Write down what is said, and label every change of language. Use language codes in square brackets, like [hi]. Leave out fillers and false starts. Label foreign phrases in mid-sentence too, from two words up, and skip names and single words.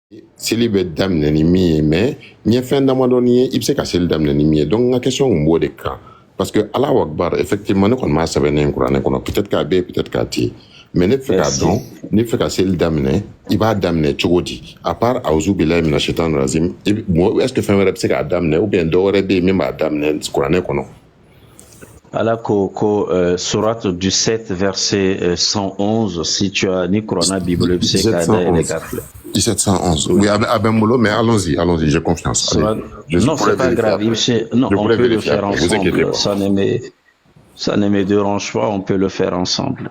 [bm] seli bɛ daminɛ ni min ye mais n ye fɛn damadɔni ye i bɛ se ka seli daminɛ ni min ye donc n ka question kun b'o de kan [fr] parce que [ar] الله أكبر [bm] effectivement ne kɔni m'a sɛbɛnnen kuranɛ kɔnɔ peut-être k'a bɛ yen peut-être k'a tɛ yen mais ne fɛ k'a dɔn ne fɛ ka seli daminɛ i b'a daminɛ cogo di [fr] à part [ar] أعوذ بالله من الشيطان الرجيم [fr] est-ce que [bm] fɛn wɛrɛ bɛ se k'a daminɛ [fr] ou bien [bm] dɔ wɛrɛ bɛ yen min b'a daminɛ kuranɛ kɔnɔ. [fr] Allah surat du 7 verset 111 si tu as ni Corona Bible c'est 1711. Oui, à Bembolo, mais allons-y, j'ai confiance. Non, c'est pas grave. Non, on peut le faire ensemble. Ça ne me dérange pas, on peut le faire ensemble.